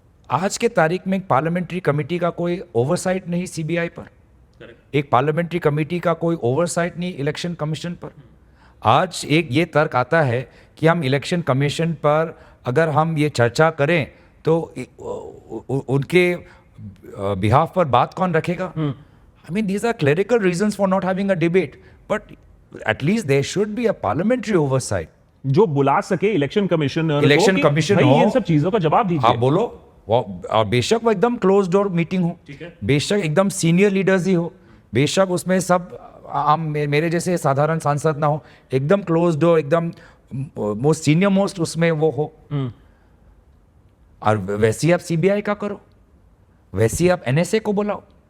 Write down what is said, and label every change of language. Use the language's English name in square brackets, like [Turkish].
[Hindi] आज के तारीख में पार्लियामेंट्री कमेटी का कोई ओवरसाइट नहीं सीबीआई पर, एक पार्लियामेंट्री कमेटी का कोई ओवरसाइट नहीं इलेक्शन कमीशन पर। आज एक ये तर्क आता है कि हम इलेक्शन कमीशन पर अगर हम ये चर्चा करें तो उनके बिहाफ पर बात कौन रखेगा? [English] I mean, these are clerical reasons for not having a debate, but at least there should be a parliamentary oversight. [Hindi] जो बुला सके इलेक्शन कमीशन हो, इन सब चीजों का जवाब दीजिए। आप बोलो, और बेशक वो एकदम क्लोज डोर मीटिंग हो, बेशक एकदम सीनियर लीडर्स ही हो, बेशक उसमें सब आम मेरे जैसे साधारण सांसद ना हो, एकदम क्लोज डोर, एकदम मोस्ट सीनियर मोस्ट उसमें वो हो, और वैसे ही आप सीबीआई का करो, वैसे ही आप एनएसए को बुलाओ।